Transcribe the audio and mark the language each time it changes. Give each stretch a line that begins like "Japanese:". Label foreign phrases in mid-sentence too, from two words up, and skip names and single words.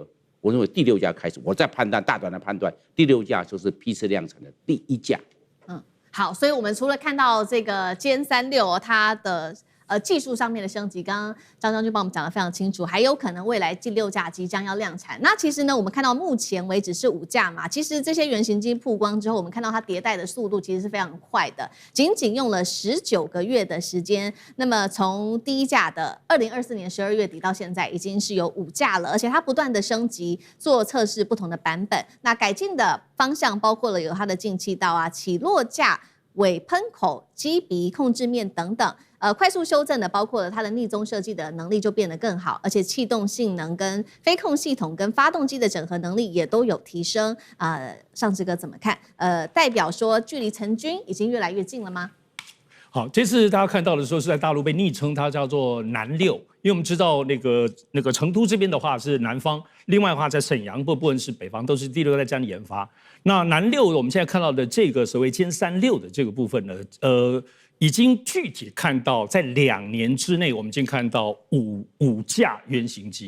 Chinese: 我認為第6架開始，我再判斷大膽的判斷，第6架就是批次量產的第1架。好，所以我們除了看到這個歼36它的技術上面的升級，剛剛張將軍幫我們講得非常清楚，還有可能未來第6架即將要量產。那其實呢，我們看到目前為止是5架嘛，其實這些原型機曝光之後，我們看到它迭代的速度其實是非常快的，僅用了19個月的時間。那麼從第1架的2024年12月底到現在，已經是有5架了，而且它不斷的升級做測試不同的版本。那改進的方向包括了有它的进氣道啊、起落架、尾噴口、機鼻控制面等等。快速修正的包括了它的逆中設計的能力就變得更好，而且氣動性能跟飞控系統跟發動機的整合能力也都有提升。尚志哥怎麼看？代表說距離成軍已經越來越近了嗎？好，這次大家看到的時候是在大陸被昵稱它叫做南6，因為我們知道那個成都這邊的話是南方，另外的話在瀋陽部分是北方，都是第6代這樣研發。那南6我們現在看到的這個所謂殲36的這個部分呢，已經具體看到，在2年之內，我們已經看到五架原型機。